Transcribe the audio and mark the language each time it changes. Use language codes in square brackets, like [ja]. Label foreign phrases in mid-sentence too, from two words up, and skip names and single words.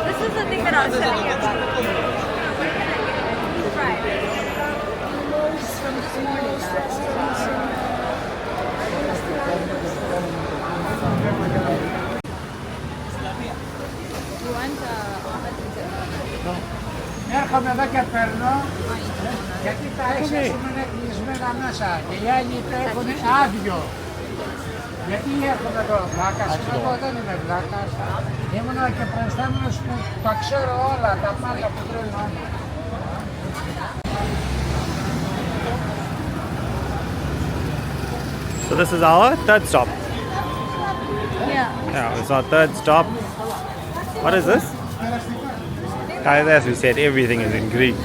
[en] This is the thing that I was telling you about. Right. From this morning. You want [el] Έρχομαι εδώ και παίρνω γιατί τα έξω είναι κλεισμένα μέσα και οι άλλοι τα έχουν άδειο. Γιατί έρχομαι εδώ, βλάκας, εγώ δεν είμαι βλάκας. Ήμουνα και προϊστάμενος που τα ξέρω όλα, τα πάντα που τρώνε όλα. [en] So this is our third stop. Yeah. Yeah, it's our third stop. What is this? As we said, everything is in Greek.